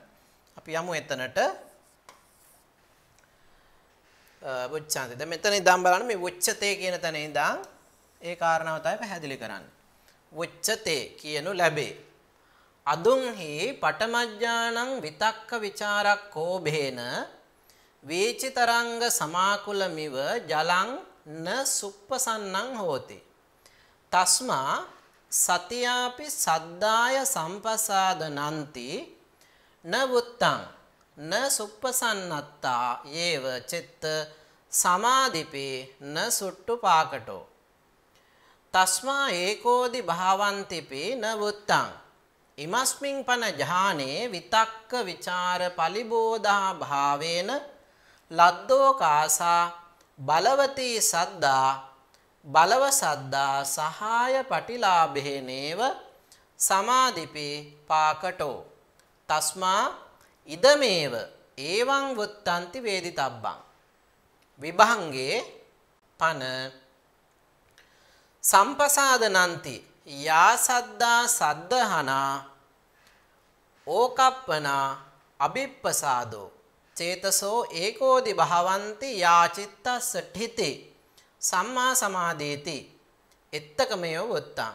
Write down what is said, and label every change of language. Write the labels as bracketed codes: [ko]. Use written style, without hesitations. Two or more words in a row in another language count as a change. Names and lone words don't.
[si] අපි යමු එතනට. වුච්ඡාන්ති. දැන් මෙතන ඉඳන් බලන්න මේ වුච්ඡතේ කියන තැන ඉඳන් ඒ කාරණාව තමයි පැහැදිලි කරන්නේ. [pi] වුච්ඡතේ [si] කියනු ලැබේ. [pi] අදුන්හි පඨමඥානං විතක්ක ਵਿਚාරක් කෝභේන වීචිතරංග සමාකුලමිව ජලං න සුප්පසන්නං හෝති. තස්මා සතියාපි සද්දාය සම්පසාදනන්ති න වුත්තං න සුප්පසන්නත්තා යේව චිත්ත සමාධිපේ න සුට්ටු පාකටෝ. තස්මා ඒකෝදි භාවන්තිපි න වුත්තං ඉමස්මින් පන ජානේ විතක්ක විචාර පලිබෝධා භාවේන ලද්දෝ කාසා බලවතී සද්දා බලව සද්දා සහාය පටිලාභේනේව සමාධිපි පාකටෝ. තස්මා ඉදමේව ඒවං වුත්තන්ති වේදිතබ්බං. විභංගේ පන සම්පසාදනන්ති යා සද්දා සද්දහනා ඕකප්පනා අභිප්පසාදෝ චේතසෝ ඒකෝදි භවන්ති යා චිත්තස්ස ඨිති සම්මා සමාධේති එත්තකමයෝ වුත්තං.